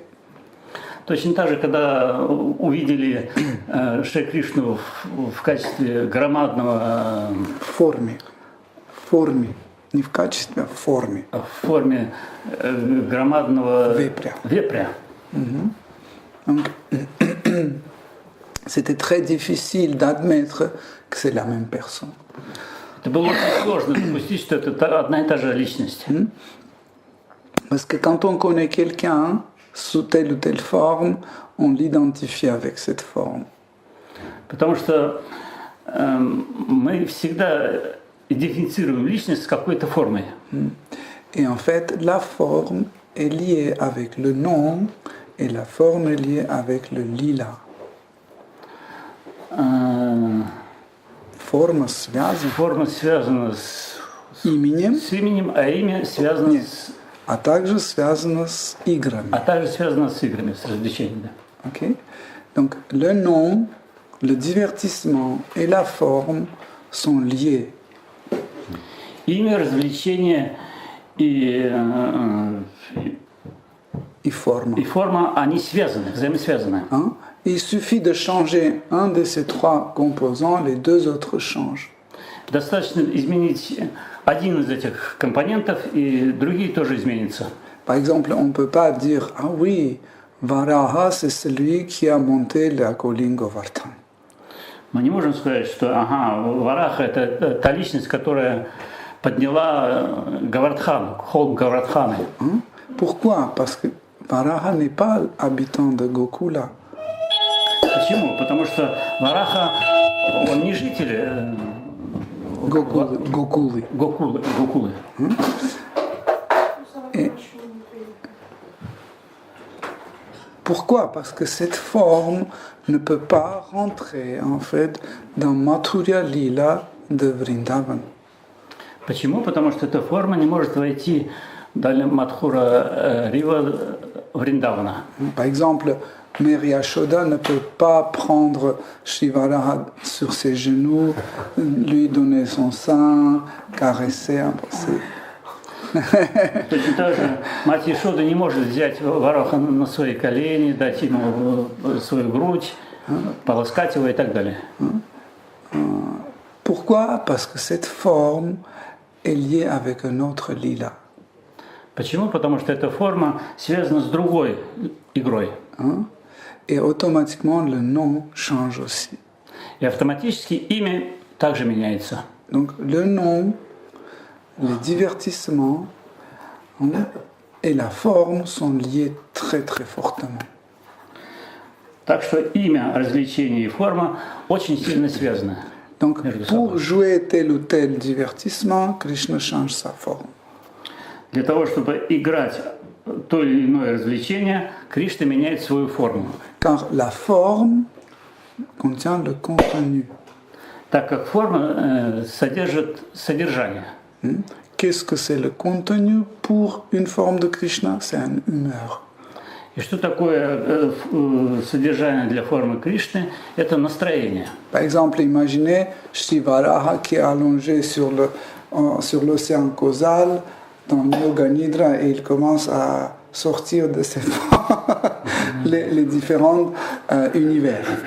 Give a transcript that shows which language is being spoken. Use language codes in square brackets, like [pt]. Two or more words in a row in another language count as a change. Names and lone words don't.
[ru] Точно так же, когда увидели Шри Кришну в качестве громадного форме, не в качестве, а в форме. В форме громадного вепря. [fr] Donc, c'était très difficile d'admettre que c'est la même personne. [ru] Это было очень сложно допустить, что это одна и та же личность. [fr] Parce que quand on connaît quelqu'un sous telle ou telle forme, on l'identifie avec cette forme. [ru] Потому что мы всегда идентифицируем личность с какой-то формой. [fr] Et en fait, la forme est liée avec le nom et la forme est liée avec le lila. [ru] Форма связана с именем, а имя связано с... А также связано с играми. С развлечениями, да. Okay? [fr] Donc, le nom, le divertissement et la forme sont liés. [ru] Имя, развлечение и форма, они связаны, взаимосвязаны. [fr] Il suffit de changer un de ces trois composants, les deux autres changent. [ru] Достаточно изменить один из этих компонентов, и другие тоже изменятся. [fr] Par exemple, on ne peut pas dire « Ah oui, Varaha, c'est celui qui a monté la colline Govardhan ». [ru] Мы не можем сказать, что Вараха – это та личность, которая подняла Говардхан, холм Говардханы. [fr] Pourquoi? Parce que Varaha n'est pas habitant de Gokula. [ru] Почему? Потому что Вараха, он не житель Гокулы. [fr] Et pourquoi? Parce que cette forme ne peut pas rentrer en fait dans Mathurya Lila de Vrindavan. [ru] Почему? Потому что эта форма не может войти [fr] dans Mathura Riva Vrindavana. Par exemple, Mère Yashoda ne peut pas prendre Shivaraha sur ses genoux, lui donner son sein, caresser, embrasser. [ru] Точно так же мать Яшода не может взять Вараха на свои колени, дать ему свою грудь, полоскать его и так далее. [fr] Pourquoi? Parce que cette forme est liée avec un autre lila. [ru] Почему? Потому что эта форма связана с другой игрой. [fr] Et automatiquement le nom change aussi. [ru] И автоматически имя также меняется. [fr] Donc le nom, le divertissement et la forme sont liés très très fortement. [ru] Так что имя, развлечение и форма очень сильно связаны. [fr] Donc pour jouer tel ou tel divertissement, Krishna change sa forme. [ru] Для того, чтобы играть то или иное развлечение, Кришна меняет свою форму. [fr] Car la forme contient le contenu. [ru] Так как форма содержит содержание. [fr] Qu'est-ce que c'est le contenu pour une forme de Krishna? C'est une humeur. [ru] И что такое содержание для формы Кришны? Это настроение. [fr] Par exemple, imaginez Shivaraha qui est allongé sur l'océan causal dans le Yoga Nidra et il commence à sortir de ses les différents univers.